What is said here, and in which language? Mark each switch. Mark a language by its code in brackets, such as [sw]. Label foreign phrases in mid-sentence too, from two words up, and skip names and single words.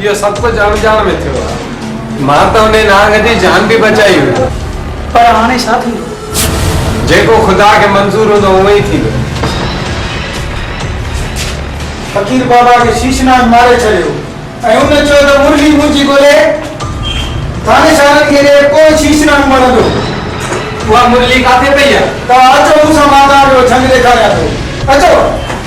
[hi] ये सब कुछ अनजान में [sd] थियो आहे। मां त हुन नाग जी जान भी बचाई हुई, पर हाणे छा थी? जेको खुदा के मंजूर हूंदो उहो ई थींदो। फकीर बाबा के शीशनाग मारे छॾियो ऐं हुन चयो त मुरली मुंहिंजी ॻोल्हे। थानेशारनि खे ॾे कोई शीशनाग मिलंदो। उहा मुरली काथे पई आहे? त अचो मूंसां मां तव्हांजो झंग ॾेखारियां थो। अचो।